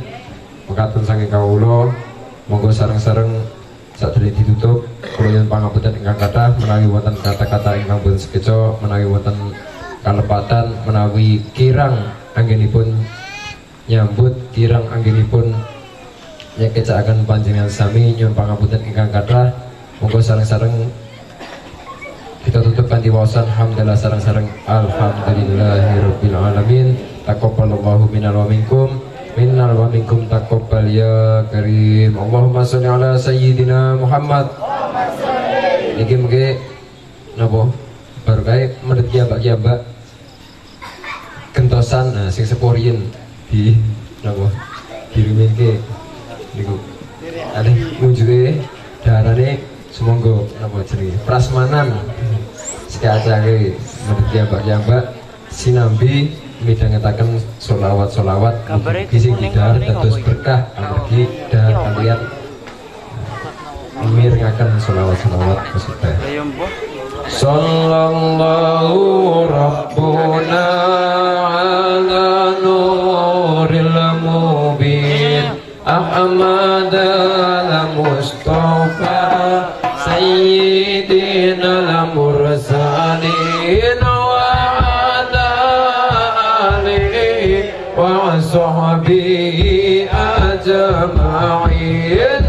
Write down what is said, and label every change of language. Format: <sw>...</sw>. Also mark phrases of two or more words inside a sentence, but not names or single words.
<jv>Mekaten saking kawula, monggo sareng-sareng sadurunge ditutup kula nyuwun pangapunten ingkang kathah menawi wonten kata-kata ingkang boten sekeca, menawi wonten kalepatan, menawi kirang anggenipun nyambut, kirang anggenipun nyekecakaken panjenengan sami, nyuwun pangapunten ingkang kathah. Monggo sareng-sareng kita tutup kanthi waosan hamdalah sareng-sareng</jv> <ar>الحمد لله رب العالمين. تقبل الله منا ومنكم منا ومنكم تقبل يا كريم. اللهم صل على سيدنا محمد.</ar> <jv>Niki mengke napa baru kae mendet kiambak-kiambak gentosan sing seporien di napa diriminke niku</jv> <id>ada wujudnya</id> <jv>darane sumangga napa jenenge prasmanan sekacake mendet kiambak-kiambak sinambi midhangetaken sholawat-sholawat sing didhahar dados berkah amargi dahar kaliyan mirengaken sholawat-sholawat kasebut.</jv> <ar>صلى الله ربنا على نور المبين أحمد المصطفى سيد المرسلين وعلى آله وصحبه أجمعين.</ar>